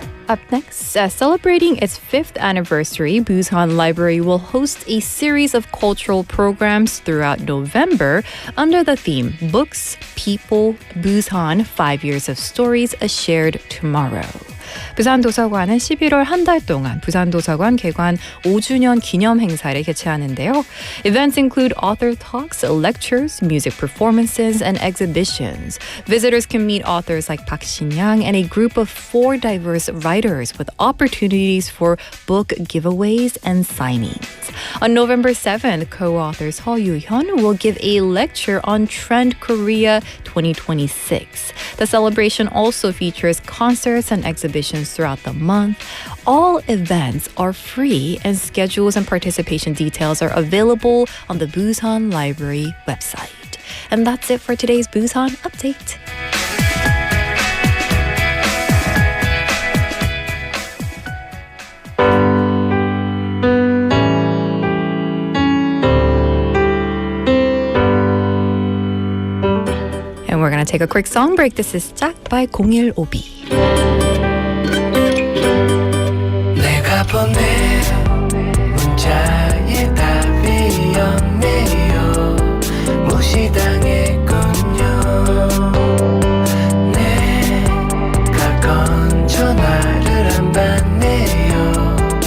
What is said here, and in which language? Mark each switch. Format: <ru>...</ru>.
<en>Up next, celebrating its 5th anniversary, Busan Library will host a series of cultural programs throughout November under the theme Books, People, Busan, 5 Years of Stories, A Shared Tomorrow.</en> <ko>부산도서관은 11월 한 달 동안 부산도서관 개관 5주년 기념 행사를 개최하는데요.</ko> <en>Events include author talks, lectures, music performances, and exhibitions. Visitors can meet authors like Park Shin-yang and a group of 4 diverse writers with opportunities for book giveaways and signings. On November 7th, co-author Seo Yu-hyun will give a lecture on Trend Korea 2026. The celebration also features concerts and exhibitions throughout the month. All events are free, and schedules and participation details are available on the Busan Library website. And that's it for today's Busan Update. And we're going to take a quick song break. This is 짝 by 015.</en> <ko>내가 보낸 문자에 답이 없네요. 무시당했군요. 내가 건 전화를 안 받네요.</ko>